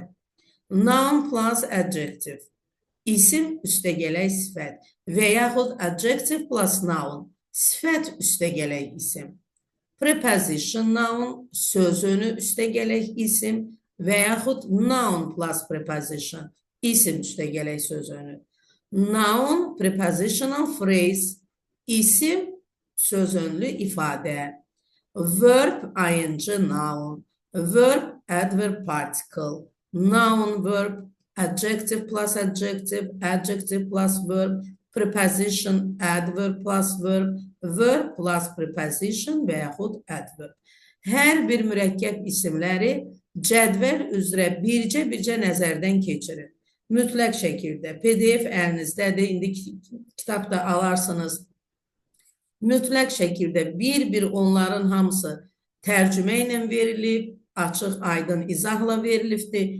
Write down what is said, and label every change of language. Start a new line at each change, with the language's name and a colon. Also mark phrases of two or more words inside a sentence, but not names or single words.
English: Noun plus adjective,
Azerbaijani: isim üstəgələk sifət və yaxud
English: adjective plus noun,
Azerbaijani: sifət üstəgələk isim.
English: Preposition noun,
Azerbaijani: söz önü üstəgələk isim və yaxud
English: noun plus preposition,
Azerbaijani: isim üstəgələk söz önü.
English: Noun, prepositional phrase,
Azerbaijani: isim, söz önlü ifadə.
English: Verb, ing noun. Verb, adverb particle. Noun, verb, adjective plus adjective, adjective plus verb, preposition, adverb plus verb, verb plus preposition
Azerbaijani: və yaxud
English: adverb.
Azerbaijani: Hər bir mürəkkəb isimləri cədvəl üzrə bircə nəzərdən keçirin. Mütləq şəkildə PDF əlinizdədir, indi kitabda alarsınız. Mütləq şəkildə bir-bir onların hamısı tərcümə ilə verilib, açıq, aydın izahla verilibdir.